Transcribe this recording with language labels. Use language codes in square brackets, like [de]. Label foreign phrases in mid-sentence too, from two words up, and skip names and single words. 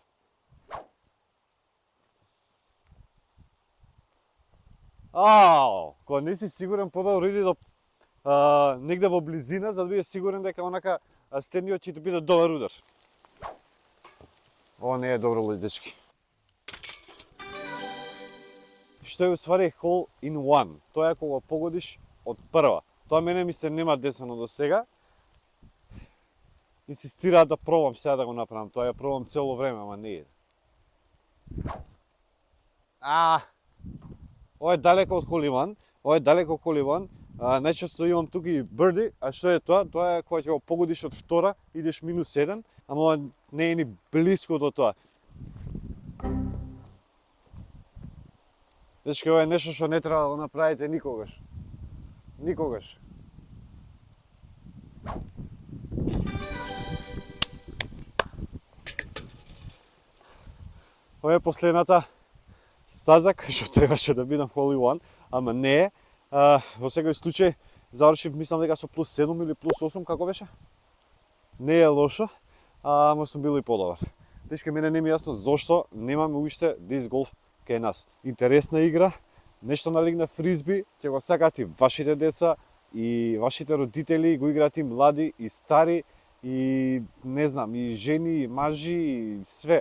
[mk] Ау! Кога не си сигурен, подобро иди до негде во близина, за да бидеш сигурен дека онака стениот ќе ти биде добар удар. Ова не е добро, дечки. Што е уствари [en] hole in one. [mk] Тоа е кога погодиш од прва. Тоа мене ми се нема десено до сега. Инсистираат да пробам сега да го направам. Тоа ја пробам цело време, ама не е. Ова е далеко од [en] hole in one. [mk] Ова е далеко од [en] hole in one. [mk] Најчесто имам тука и бирди, а што е тоа? Тоа е кога ќе го погодиш од втора, идеш -1, ама ова не е ни близко до тоа. Дечки, ова е нешто што не треба да го направите никогаш. Никогаш. Ова е последната стаза кај што требаше да бидам [en] hole in one, [mk] ама не е. Во секој случај завршив, мислам дека со +7 или +8, како беше? Не е лошо, ама сум бил и подобар. Дечки, мене не ми е јасно зошто немаме уште диск голф кај нас. Интересна игра, нешто налик на фризби, ќе го сакат и вашите деца, и вашите родители, го играат и млади, и стари, и не знам, и жени, и мажи, и све.